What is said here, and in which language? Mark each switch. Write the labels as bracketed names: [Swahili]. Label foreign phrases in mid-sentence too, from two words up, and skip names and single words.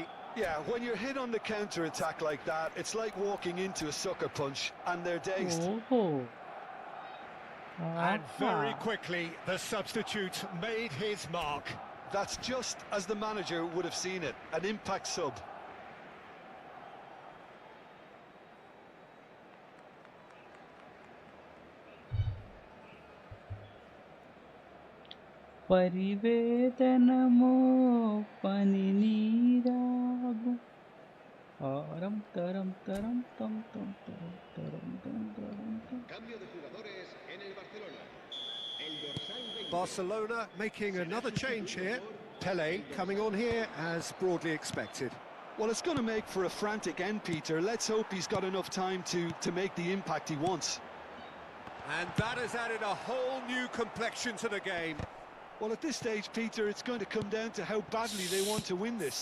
[English] Yeah, when you're hit on the counter-attack like that, it's like walking into a sucker punch, and they're dazed. And very quickly, the substitute made his mark. That's just as the manager would have seen it, an impact sub. [Malayalam] പരിവേദനമോ പനിനീരാകും ആരം തരം തരം തം തം തരം തരം തം തരം തം. [Spanish] Cambio de jugadores en el Barcelona. El dorsal 20. [English] Barcelona making another change here. Pele coming on here as broadly expected. Well, it's going to make for a frantic end, Peter. Let's hope he's got enough time to make the impact he wants. And that has added a whole new complexion to the game. Well, at this stage, Peter, it's going to come down to how badly they want to win this.